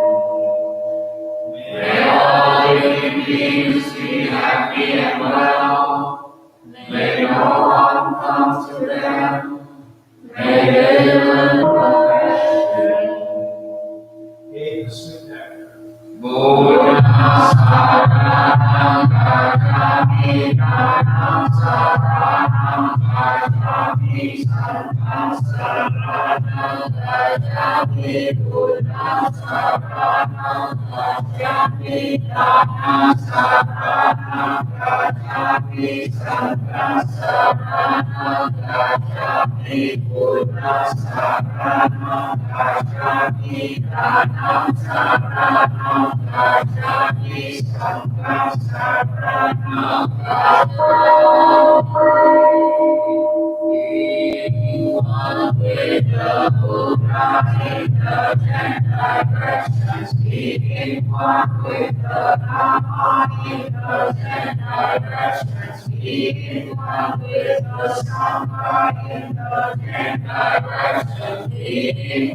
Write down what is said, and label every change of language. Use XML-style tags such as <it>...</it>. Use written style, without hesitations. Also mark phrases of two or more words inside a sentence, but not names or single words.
<en>May all living beings be happy and well. May no harm come to them. May they learn from passion. Eighth, the sweet nectar.</en> <pi>Buddha Saranam Gacchami Dhammam Saranam Gacchami Sangham Saranam Gacchami Buddha Saranam Gacchami Dhammam Saranam Gacchami Sangham Saranam Gacchami Buddha Saranam Gacchami Dhammam Saranam Gacchami Sangham Saranam</pi> <en>one with the Buddha in the 10 directions, being one with the Dhamma in the 10 directions, being one with the Sangha in the 10 directions, being</en>